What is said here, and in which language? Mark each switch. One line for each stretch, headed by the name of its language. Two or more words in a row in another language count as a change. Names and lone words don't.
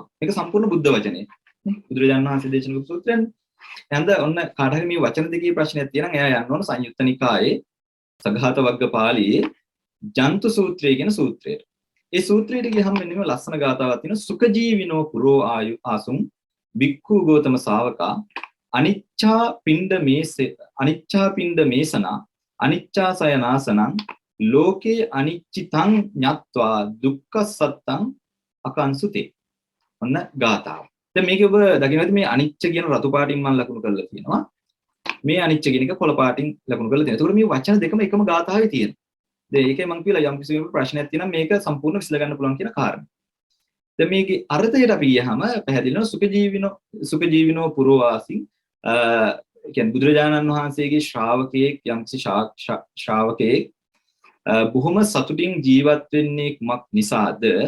Sinhala: මේක සම්පූර්ණ බුද්ධ වචනේ. බුදුරජාණන් වහන්සේ දේශනා කරපු සූත්‍රයන්. එහෙනම් ඔන්න කාට හරි මේ වචන දෙකේ ප්‍රශ්නයක් තියෙනවා එයා යන්න ඕන සංයුත්ත නිකායේ සඝාත වග්ග පාළියේ ජන්තු සූත්‍රය කියන සූත්‍රයට. ඒ සූත්‍රයට ගියහම මෙන්න මේ ලස්සන ගාතාවක් තියෙනවා.
Pali: සුඛජීවිනෝ පුරෝ ආයු ආසුම් බික්ඛු ගෝතම ශාවකා අනිච්චා පිණ්ඩ මේසනා අනිච්චා සයනාසනං ලෝකේ අනිච්චිතං ඤත්වා දුක්ඛසත්තං අකංසුතේ.
Sinhala: ඔන්න ගාතාව. දැන් මේක ඔබ දකින්නද මේ අනිච්ච කියන රතු පාටින් මම ලකුණු කරලා තියෙනවා. මේ අනිච්ච කියන එක කොළ පාටින් ලකුණු කරලා තියෙනවා. ඒතකොට මේ වචන දෙකම එකම ගාතාවේ තියෙනවා. දැන් ඒකයි මම කියලා යම් කිසි ප්‍රශ්නයක් තියෙනවා මේක සම්පූර්ණ විසඳ ගන්න පුළුවන් කියන කාරණය. දැන් මේකේ අර්ථයට අපි ගියහම පැහැදිලිව
Pali: සුඛජීවිනෝ පුරෝවාසින්
Sinhala: කියන්නේ බුදුරජාණන් වහන්සේගේ ශ්‍රාවකයෙක් යම්කිසි ශ්‍රාවකයෙක් බොහොම සතුටින් ජීවත් වෙන්නේ කුමක් නිසාද?